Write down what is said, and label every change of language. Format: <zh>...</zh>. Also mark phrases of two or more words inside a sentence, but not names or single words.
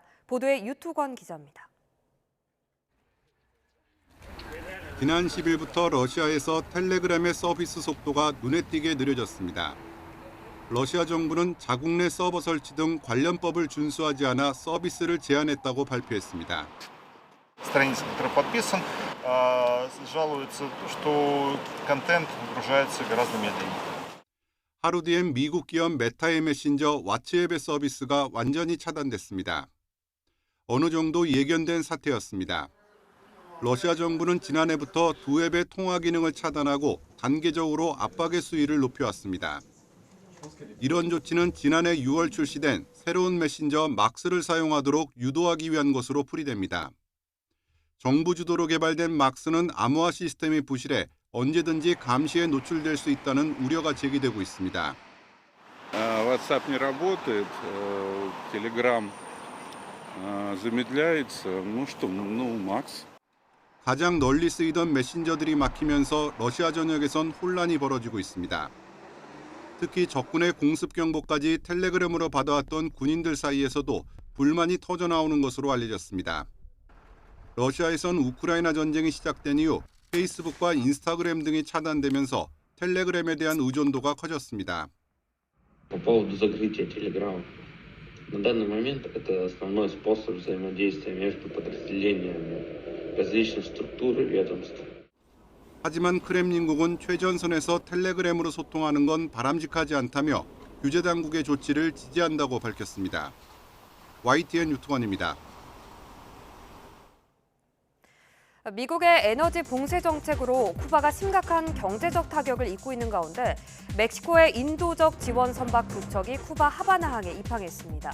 <ko>보도에 유투권 기자입니다. 지난 10일부터 러시아에서 텔레그램의 서비스 속도가 눈에 띄게 느려졌습니다. 러시아 정부는 자국 내 서버 설치 등 관련법을 준수하지 않아 서비스를 제한했다고 발표했습니다.</ko> <ru>страница, который подписан, жалуется, что контент выгружается гораздо медленнее.</ru> <ko>하루 뒤엔 미국 기업 메타의 메신저 왓츠앱의 서비스가 완전히 차단됐습니다. 어느 정도 예견된 사태였습니다. 러시아 정부는 지난해부터 두 앱의 통화 기능을 차단하고 단계적으로 압박의 수위를 높여왔습니다. 이런 조치는 지난해 6월 출시된 새로운 메신저 막스를 사용하도록 유도하기 위한 것으로 풀이됩니다. 정부 주도로 개발된 막스는 암호화 시스템이 부실해 언제든지 감시에 노출될 수 있다는 우려가 제기되고 있습니다.</ko> <ru>WhatsApp не работает, Telegram замедляется. Ну что, Max.</ru> <ko>가장 널리 쓰이던 메신저들이 막히면서 러시아 전역에선 혼란이 벌어지고 있습니다. 특히 적군의 공습 경보까지 텔레그램으로 받아왔던 군인들 사이에서도 불만이 터져나오는 것으로 알려졌습니다. 러시아에선 우크라이나 전쟁이 시작된 이후 페이스북과 인스타그램 등이 차단되면서 텔레그램에 대한 의존도가 커졌습니다.</ko> <ru>По поводу закрытия Telegram. На данный момент это основной способ взаимодействия между подразделениями различных структур и ведомств.</ru> <ko>하지만 크렘린국은 최전선에서 텔레그램으로 소통하는 건 바람직하지 않다며 규제 당국의 조치를 지지한다고 밝혔습니다. YTN 유투관입니다. 미국의 에너지 봉쇄 정책으로 쿠바가 심각한 경제적 타격을 입고 있는 가운데 멕시코의 인도적 지원 선박 두 척이 쿠바 하바나항에 입항했습니다.</ko>